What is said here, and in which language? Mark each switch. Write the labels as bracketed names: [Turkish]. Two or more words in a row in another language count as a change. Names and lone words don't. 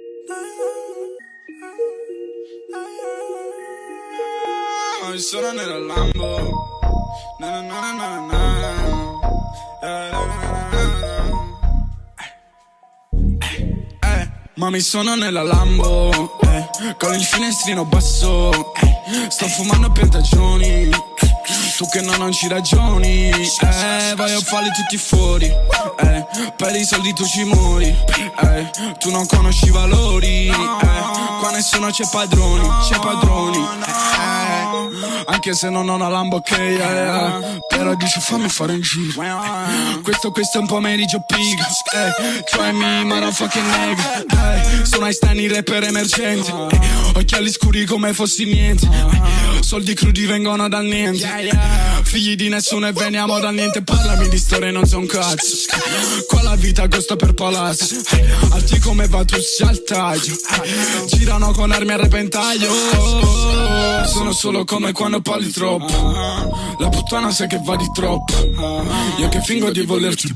[Italian] Sono nella Lambo. Na, na, na, na, na. Mami, sono nella Lambo, con il finestrino basso, sto fumando per ragioni, tu che non ci ragioni, vai a farli tutti fuori, per i soldi tu ci muori, tu non conosci i valori, qua nessuno c'è padroni, anche se non ho una Lambo, ok, però dici fammi fare un giro, questo è un pomeriggio pig, [English] try me motherfucking [Italian] nigga, sono Einstein rapper emergenti, occhiali scuri come fossi niente, soldi crudi vengono dal niente, figli di nessuno e veniamo dal niente, parlami di storie non so un cazzo, qua la vita costa per palazzo, alti come Vatussi al taglio, girano con armi a repentaglio, sono solo come quando parli troppo, la puttana sa che va di troppo, io che fingo di volerti.